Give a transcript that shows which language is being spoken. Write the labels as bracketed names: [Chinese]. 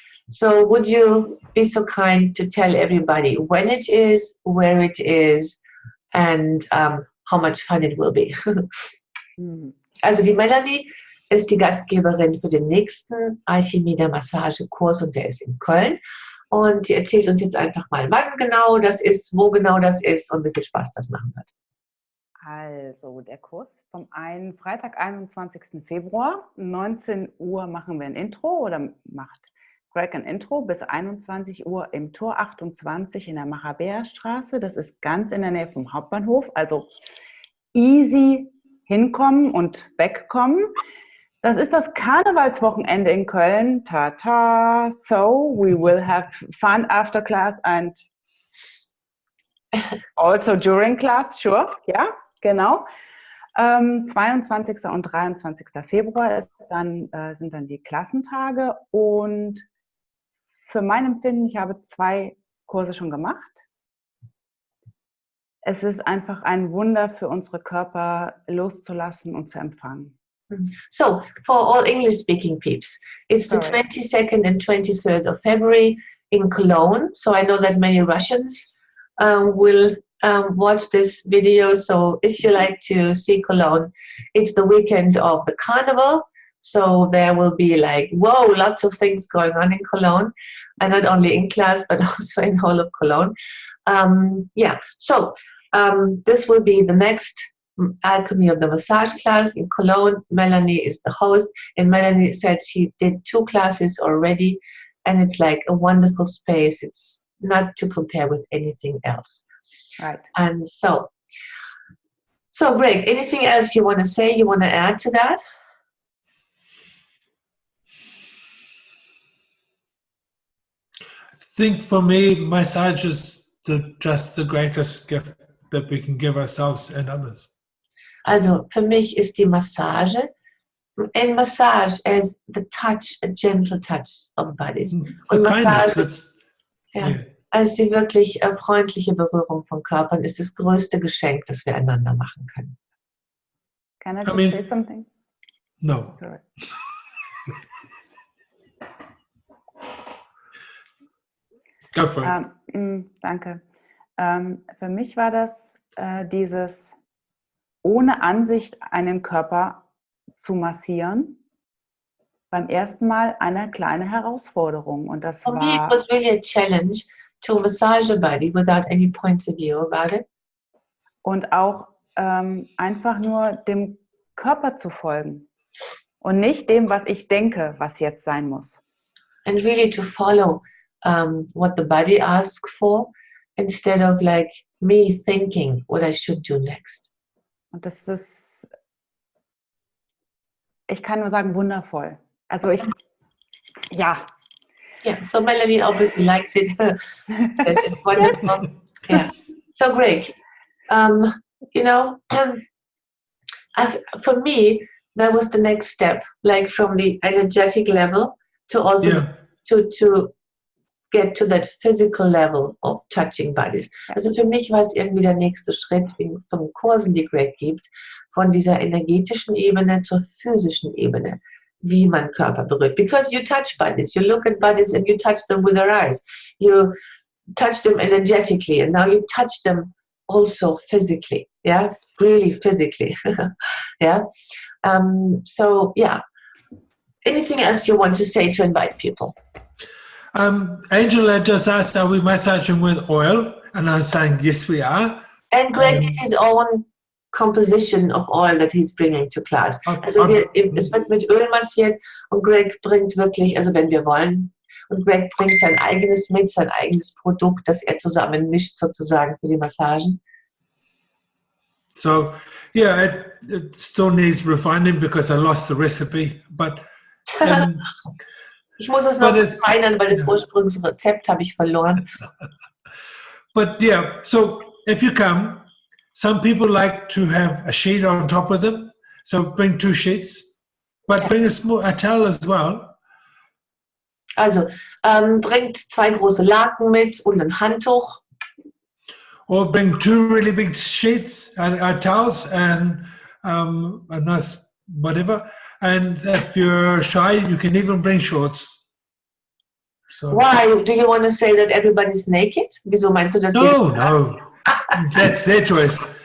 [English] So would you be so kind to tell everybody when it is, where it is, and how much fun it will be? [German] Also die Melanie ist die Gastgeberin für den nächsten Alchemie der Massage Kurs und der ist in Köln. Und die erzählt uns jetzt einfach mal, wann genau das ist, wo genau das ist und wie viel Spaß das machen wird. Also der Kurs ist vom Freitag, 21. Februar, 19 Uhr machen wir ein Intro oder macht Greg ein Intro bis 21 Uhr im Tor 28 in der Machabeerstraße. Das ist ganz in der Nähe vom Hauptbahnhof. Also easy hinkommen und wegkommen. Das ist das Karnevalswochenende in Köln. Tata. [English] So, we will have fun after class and also during class, sure. [German] Ja, genau. 22. und 23. Februar sind dann die Klassentage. Und für mein Empfinden, ich habe 2 Kurse schon gemacht. Es ist einfach ein Wunder für unsere Körper loszulassen und zu empfangen. [English] So, for all English-speaking peeps, it's the 22nd and 23rd of February in Cologne. So I know that many Russians will watch this video. So if you like to see Cologne, it's the weekend of the Carnival. So there will be like, whoa, lots of things going on in Cologne. And not only in class, but also in all of Cologne. Yeah, so this will be the next Alchemy of the Massage class in Cologne. Melanie is the host, and Melanie said she did 2 classes already, and it's like a wonderful space. It's not to compare with anything else. Right. And so Greg, anything else you want to say, you want to add to that? I think for me, massage is just the greatest gift that we can give ourselves and others. [German] Also für mich ist die Massage, [English] and massage as the touch, a gentle touch of bodies. The [German] Und [English] kindness, [German] Massage, als die wirklich freundliche Berührung von Körpern ist das größte Geschenk, das wir einander machen können. [English] Can I just say something? No. Sorry. Go for it. [German] Danke. Für mich war das dieses ohne Ansicht einen Körper zu massieren, beim ersten Mal eine kleine Herausforderung. Und das [English] For me, it was really a challenge to massage a body without any points of view about it. [German] Und auch einfach nur dem Körper zu folgen und nicht dem, was ich denke, was jetzt sein muss. [English] And really to follow what the body asks for, instead of like me thinking what I should do next. [German] Und das ist, ich kann nur sagen, wundervoll. Also ja. [English] Yeah, so Melanie obviously likes it. It's wonderful. Yeah. So Greg, you know, for me, that was the next step, like from the energetic level to also to get to that physical level of touching bodies. [German] Also für mich war es irgendwie der nächste Schritt von Kursen, die Greg gibt, von dieser energetischen Ebene zur physischen Ebene, wie man Körper berührt. [English] Because you touch bodies, you look at bodies and you touch them with your eyes. You touch them energetically, and now you touch them also physically. Yeah, really physically. Yeah. So yeah. Anything else you want to say to invite people? Angela just asked, are we massaging with oil? And I'm saying, yes, we are. And Greg did his own composition of oil that he's bringing to class. [German] Also es wird mit Öl massiert und Greg bringt wirklich, also wenn wir wollen, und Greg bringt sein eigenes mit, sein eigenes Produkt, das er zusammen mischt sozusagen für die Massagen. [English] So, yeah, it still needs refining because I lost the recipe, but [German] ich muss es noch verfeinern, weil das Ursprungsrezept habe ich verloren. [English] But yeah, so if you come, some people like to have a sheet on top of them, so bring 2 sheets, but bring a towel as well. [German] Also bringt 2 große Laken mit und ein Handtuch. [English] Or bring 2 really big sheets and towels and a nice whatever. And if you're shy, you can even bring shorts. So. Why? Do you want to say that everybody's naked? [German] Wieso meinst du das? [English] No. That's their choice.